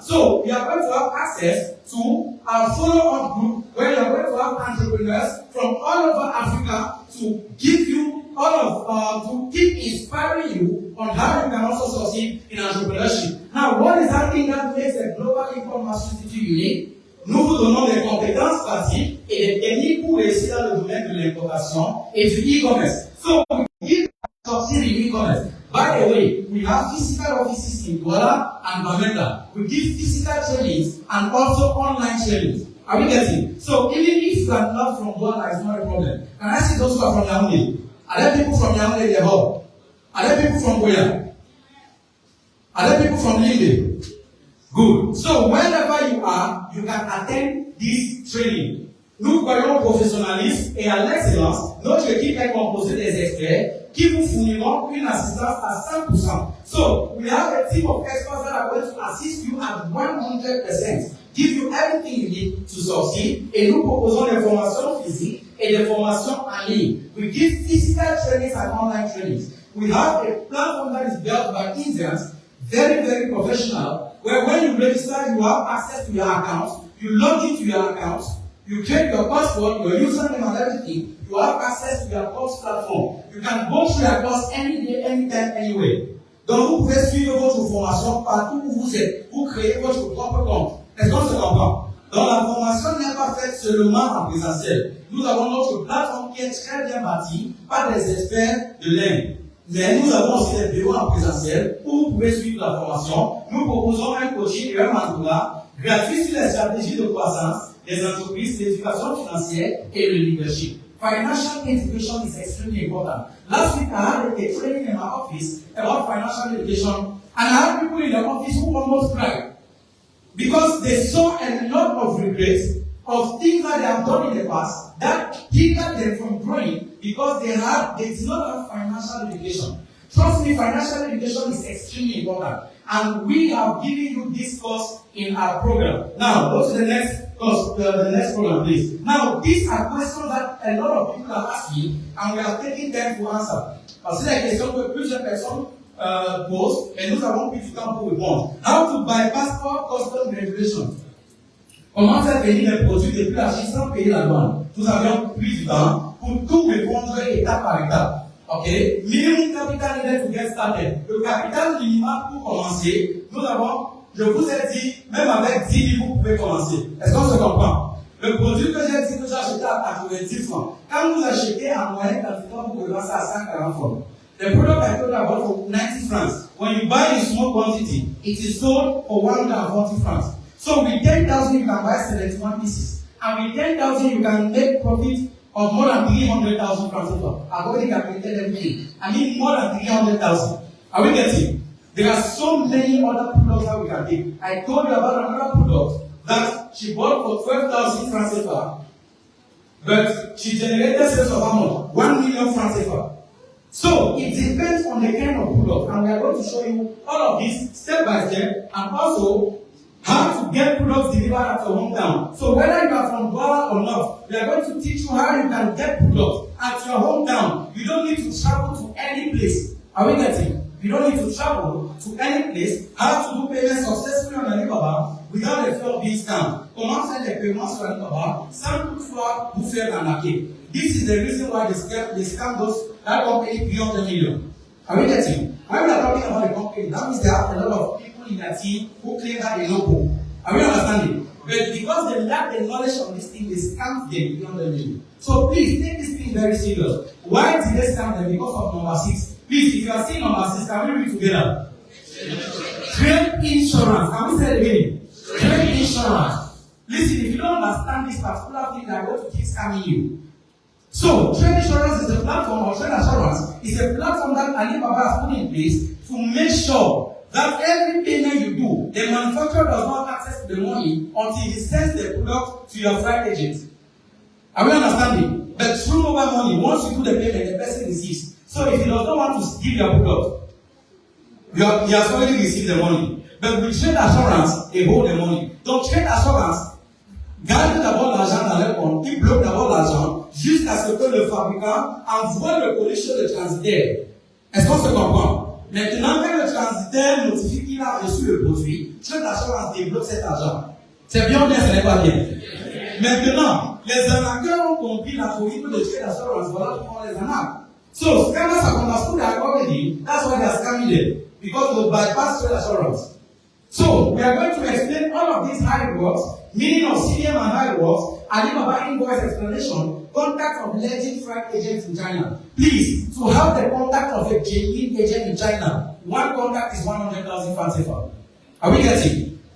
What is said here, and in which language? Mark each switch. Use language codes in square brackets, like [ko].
[en] So, we are going to have access to our follow-up group where you are going to have entrepreneurs from all over Africa to give you to keep inspiring you on how you can also succeed in entrepreneurship. Now, what is that thing that makes a global income mastery institute unique? [fr] Nous vous donnons des compétences pratiques et des techniques pour réussir dans le domaine de l'importation et du e-commerce. [en] So, we succeed in e-commerce. By the way, we have physical offices in Douala and Bamenda. We give physical trainings and also online trainings. Are we getting? So, even if you are not from Douala, it's not a problem. Can I see those who are from Yaoundé? Are there people from Yaoundé in the hall? Are there people from Goya? Are there people from Linde? Good. So, wherever you are, you can attend this training. [fr] Nous croyons au professionnalisme et à l'excellence. Notre équipe est composée des experts qui vous fourniront une assistance à 100%. [en] So, we have a team of experts that are going to assist you at 100%, give you everything you need to succeed, et nous proposons des formations physiques et des formations en ligne. We give physical trainings and online trainings. We have a platform that is built by Indians, very, very professional, where when you register, you have access to your account, you log into your account, you create your password, your username and everything, you have access to your course platform. You can go through your course any day, anytime, anywhere. [fr] Donc, vous pouvez suivre votre formation partout où vous êtes. Vous créez votre propre compte. Est-ce qu'on se comprend? Donc, la formation n'est pas faite seulement en présentiel. Nous avons notre plateforme qui est très bien bâtie par des experts de l'Inde. Mais nous avons aussi des bureaux en présentiel où vous pouvez suivre la formation. Nous proposons un coaching et un mentorat gratuit sur les stratégies de croissance des entreprises, l'éducation financière et le leadership. [en] Financial education is extremely important. Last week, I had a training in my office about financial education, and I had people in the office who almost cried because they saw a lot of regrets of things that they have done in the past that hindered them from growing because they did not have financial education. Trust me, financial education is extremely important, and we have given you this course in our program. Now, go to the next course, the next program, please. Now, these are questions that a lot of people are asking, and we are taking time to answer. [fr] Parce que c'est la question que plusieurs personnes posent, et nous avons pris du temps pour répondre. [en] How to bypass all custom regulations? [fr] Comment faire venir les produits depuis la Chine sans payer la douane? Nous avions pris du temps pour tout répondre étape par étape. [en] Ok? Minimum capital needed to get started. [fr] Le capital minimal pour commencer, nous avons, je vous ai dit, même avec 10 000, vous pouvez commencer. Est-ce qu'on se comprend? Le produit que j'ai dit que j'ai acheté à 90 francs, quand vous achetez en moyenne, quand vous revendez ça à 140 francs. [en] The product I told you about for 90 francs. When you buy in small quantity, it is sold for 140 francs. So with 10,000 you can buy 71 pieces. And with 10,000 you can make profit of more than 300,000 francs. I've already calculated everything. I mean more than 300,000. Are we getting? There are so many other products that we can take. I told you about another product that she bought for 12,000 francs CFA, but she generated sales of how much? 1 million francs CFA. So it depends on the kind of product, and we are going to show you all of this step by step, and also how to get products delivered at your hometown. So whether you are from Goa or not, we are going to teach you how you can get products at your hometown. You don't need to travel to any place. Are we getting? You don't need to travel to any place. How to do payments successfully on Alibaba without the fear of being scammed. [fr] Comment faire les paiements sur Alibaba sans toutefois vous faire arnaquer. [en] This is the reason why they scam those that company beyond the million. Are we getting? When we are talking about the company, that means there are a lot of people in their team who claim that they know more. Are we understanding? But because they lack the knowledge of this thing, they scam them beyond the million. So please take this thing very serious. Why did they scam them? Because of number 6. Please, if you are seeing number 6, can we read together? Trade insurance. Can we say it again? Trade insurance. Listen, if you don't understand this particular thing, they are going to keep scamming you. So, trade insurance is a platform, or trade assurance is a platform that Alibaba has put in place to make sure that every payment you do, the manufacturer does not have access to the money until he sends the product to your freight agent. Are we understanding? But through mobile money, once you do the payment, the person receives. So if he does not want to give your product, he has already received the money. But with trade assurance, they hold the money. [fr] Donc trade assurance garde d'abord l'argent dans leur compte, il bloque d'abord l'argent jusqu'à ce que le fabricant envoie le colis chez le transitaire. Est-ce qu'on se comprend? Maintenant, quand le transitaire notifie qu'il a reçu le produit, trade assurance débloque cet argent. C'est bien ou bien, ce n'est pas bien? Maintenant, les arnaqueurs ont compris la folie de trade assurance. Voilà comment on les arnaque. [en] So, scammers have understood that already. That's why they are scamming them. Because they bypass trade assurance. So, we are going to explain all of these how it works, meaning of CDM and how it works, Alibaba invoice explanation, contact of legit freight agents in China. Please, to have the contact of a genuine agent in China, one contact is 100,000 francs CFA. Are we getting?